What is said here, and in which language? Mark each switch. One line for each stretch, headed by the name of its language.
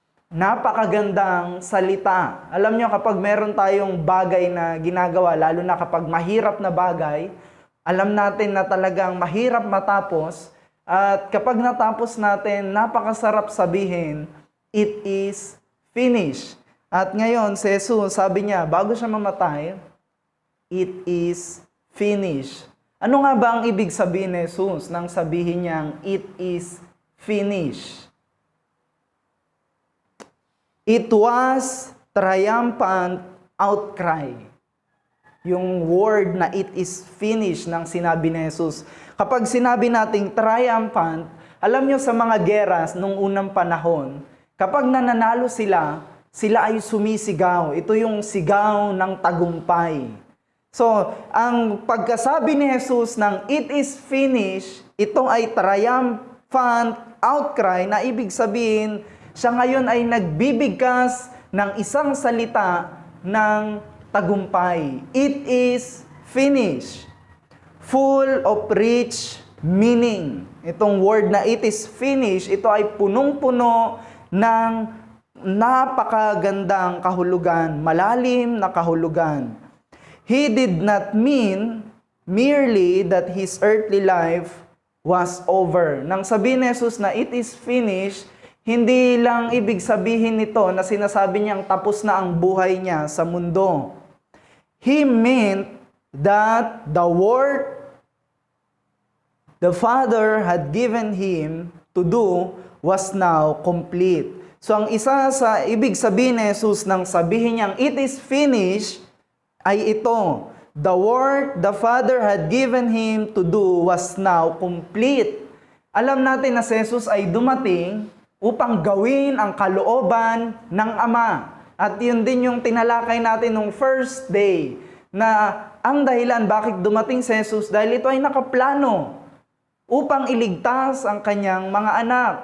Filipino: Napakagandang salita. Alam nyo, kapag meron tayong bagay na ginagawa, lalo na kapag mahirap na bagay, alam natin na talagang mahirap matapos, at kapag natapos natin, napakasarap sabihin,
English: it is finished.
Filipino: At ngayon, si Jesus, sabi niya, bago siya mamatay,
English: it is finished.
Filipino: Ano nga ba ang ibig sabihin ni Jesus nang sabihin niyang
English: it is finished? It was triumphant outcry.
Filipino: Yung word na
English: it is finished
Filipino: nang sinabi ni Jesus. Kapag sinabi nating triumphant, alam nyo sa mga geras nung unang panahon, kapag nananalo sila, sila ay sumisigaw. Ito yung sigaw ng tagumpay. So, ang pagkasabi ni Jesus ng
English: it is finished,
Filipino: ito ay
English: triumphant outcry
Filipino: na ibig sabihin, siya ngayon ay nagbibigkas ng isang salita ng tagumpay.
English: It is finished. Full of rich meaning.
Filipino: Itong word na
English: it is finished,
Filipino: ito ay punong-puno ng napakagandang kahulugan, malalim na kahulugan.
English: He did not mean merely that his earthly life was over.
Filipino: Nang sabihin ni Jesus na
English: it is finished,
Filipino: hindi lang ibig sabihin nito na sinasabi niyang tapos na ang buhay niya sa mundo.
English: He meant that the work the Father had given him to do was now complete.
Filipino: So ang isa sa ibig sabihin ni Jesus nang sabihin niyang
English: it is finished
Filipino: ay ito.
English: The work the Father had given him to do was now complete.
Filipino: Alam natin na si Jesus ay dumating upang gawin ang kalooban ng Ama. At yun din yung tinalakay natin nung first day na ang dahilan bakit dumating si Jesus dahil ito ay nakaplano upang iligtas ang kanyang mga anak.